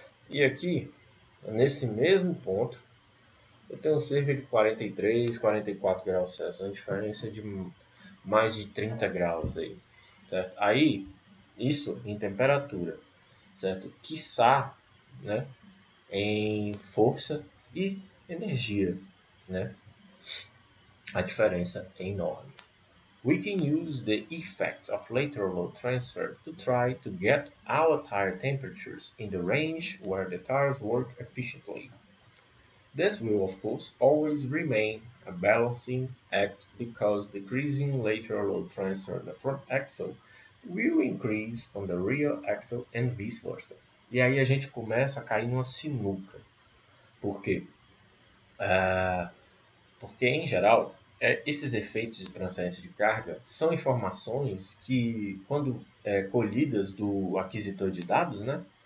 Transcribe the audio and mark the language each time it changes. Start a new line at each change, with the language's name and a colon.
Portuguese: E aqui, nesse mesmo ponto, eu tenho cerca de 43, 44 graus Celsius, uma diferença de mais de 30 graus aí, certo? Aí, isso em temperatura, certo? Quiçá, né, em força e energia, né? A diferença é enorme.
English: We can use the effects of lateral load transfer to try to get our tire temperatures in the range where the tires work efficiently. This will, of course, always remain a balancing act because decreasing lateral load transfer on the front axle will increase on the rear axle and vice versa.
Portuguese: E aí a gente começa a cair numa sinuca. Por quê? Porque, em geral, esses efeitos de transferência de carga são informações que, quando colhidas do aquisitor de dados, né,